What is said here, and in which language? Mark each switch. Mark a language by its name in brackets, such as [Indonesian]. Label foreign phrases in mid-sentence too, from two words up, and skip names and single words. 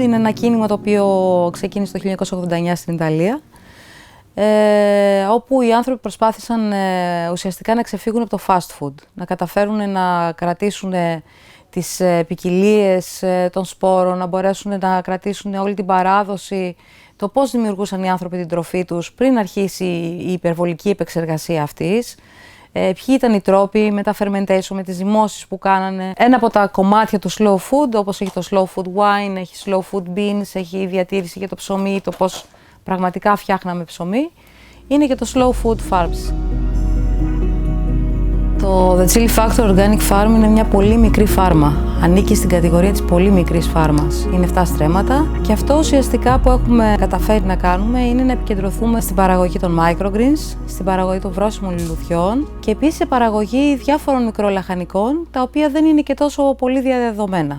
[Greek] Είναι ένα κίνημα το οποίο ξεκίνησε το 1989 στην Ιταλία, όπου οι άνθρωποι προσπάθησαν ουσιαστικά να ξεφύγουν από το [English] fast food, [Greek] να καταφέρουν να κρατήσουν τις ποικιλίες των σπόρων, να μπορέσουν να κρατήσουν όλη την παράδοση, το πώς δημιουργούσαν οι άνθρωποι την τροφή τους πριν αρχίσει η υπερβολική επεξεργασία αυτής. Ποιοι ήταν οι τρόποι με τα fermentation, με τις ζυμώσεις που κάνανε. Ένα από τα κομμάτια του [English] slow food, [Greek] όπως έχει το [English] slow food wine, [Greek] έχει [English] slow food beans, [Greek] έχει διατήρηση για το ψωμί, το πώς πραγματικά φτιάχναμε ψωμί, είναι και το [English] slow food farms. [Greek] Το The Chili Factor Organic Farm είναι μια πολύ μικρή φάρμα. Ανήκει στην κατηγορία της πολύ μικρής φάρμας. Είναι 7 στρέμματα και αυτό ουσιαστικά που έχουμε καταφέρει να κάνουμε είναι να επικεντρωθούμε στην παραγωγή των microgreens, στην παραγωγή των βρώσιμων λουλουδιών και επίσης σε παραγωγή διάφορων μικρολαχανικών, τα οποία δεν είναι και τόσο πολύ διαδεδομένα.